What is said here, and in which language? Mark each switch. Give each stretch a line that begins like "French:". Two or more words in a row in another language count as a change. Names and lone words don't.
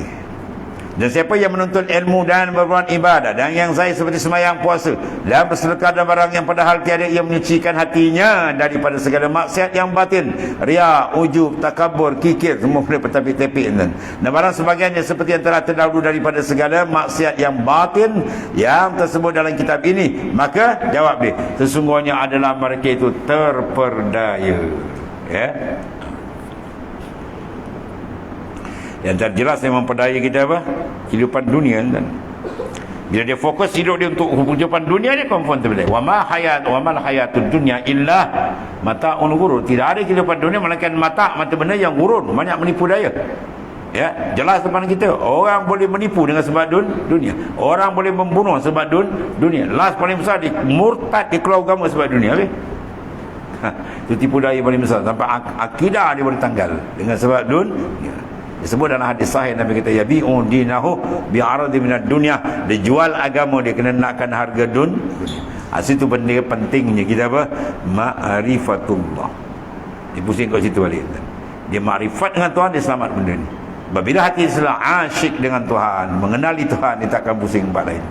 Malay: Dan siapa yang menuntut ilmu dan berbuat ibadah, dan yang saya seperti sembahyang, puasa dan bersedekah dan barang yang padahal tiada ia menyucikan hatinya daripada segala maksiat yang batin, riya, ujub, takabur, kikir, semua boleh bertapik-tapik dan barang sebagainya seperti yang telah terdahulu daripada segala maksiat yang batin yang tersebut dalam kitab ini, maka jawab dia, sesungguhnya adalah mereka itu terperdaya. Ya. Yang terjelas yang memperdaya kita apa? Kehidupan dunia kan. Bila dia fokus hidup dia untuk kehidupan dunia, dia confirm terbalik.
Arabic: وما الحياة الدنيا إلا متاع الغرور.
Malay: Tidak ada kehidupan dunia melainkan mata benda yang gurur, banyak menipu daya. Ya, jelas depan kita. Orang boleh menipu dengan sebab dunia. Orang boleh membunuh sebab dunia. Last paling besar dia murtad, dia keluar agama sebab dunia. Itu tipu daya paling besar. Sampai akidah dia boleh tanggal dengan sebab dunia. Disebut dalam hadis sahih, Nabi kata
Arabic: يبيع دينه بعرض من الدنيا.
Malay: Dia jual agama dia kena nakkan harga dunia. Situ benda pentingnya kita apa? Ma'rifatullah. Dia pusing kat situ balik. Dia makrifat dengan Tuhan, dia selamat benda ni. Bila hati selalu asyik dengan Tuhan, mengenali Tuhan, dia takkan pusing tempat lain.